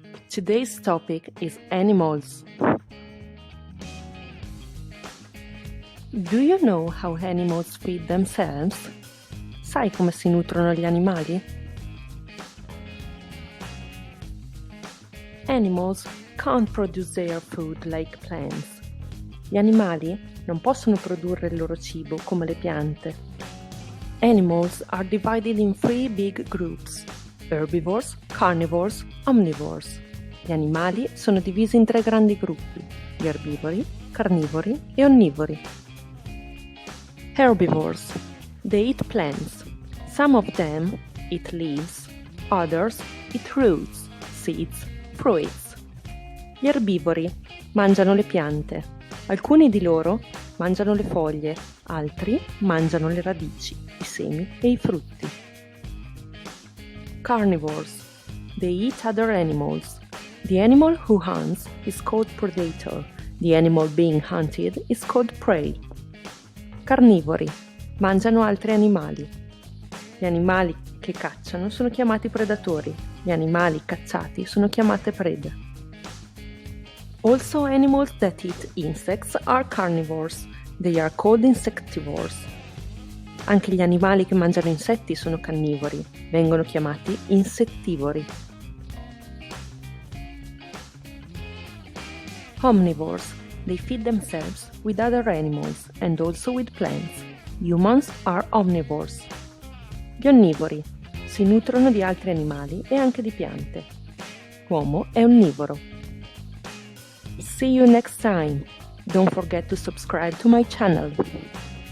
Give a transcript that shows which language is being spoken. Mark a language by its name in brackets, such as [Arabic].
[English] Today's topic is animals. Do you know how animals feed themselves? [Italian] Sai come si nutrono gli animali? [English] Animals can't produce their food like plants. [Italian] Gli animali non possono produrre il loro cibo come le piante. [English] Animals are divided in three big groups: herbivores, carnivores, omnivores. [Italian] Gli animali sono divisi in tre grandi gruppi: gli erbivori, carnivori e onnivori. [English] Herbivores. They eat plants. Some of them eat leaves, others eat roots, seeds, fruits. [Italian] Gli erbivori mangiano le piante. Alcuni di loro mangiano le foglie, altri mangiano le radici, i semi e i frutti. [English] Carnivores. They eat other animals. The animal who hunts is called predator. The animal being hunted is called prey. [Italian] Carnivori. Mangiano altri animali. Gli animali che cacciano sono chiamati predatori. Gli animali cacciati sono chiamate prede. [English] Also, animals that eat insects are carnivores. They are called insectivores. [Italian] Anche gli animali che mangiano insetti sono carnivori. Vengono chiamati insettivori. [English] Omnivores. They feed themselves with other animals and also with plants. Humans are omnivores. [Italian] Gli onnivori si nutrono di altri animali e anche di piante. L'uomo è onnivoro. [English] See you next time. Don't forget to subscribe to my channel.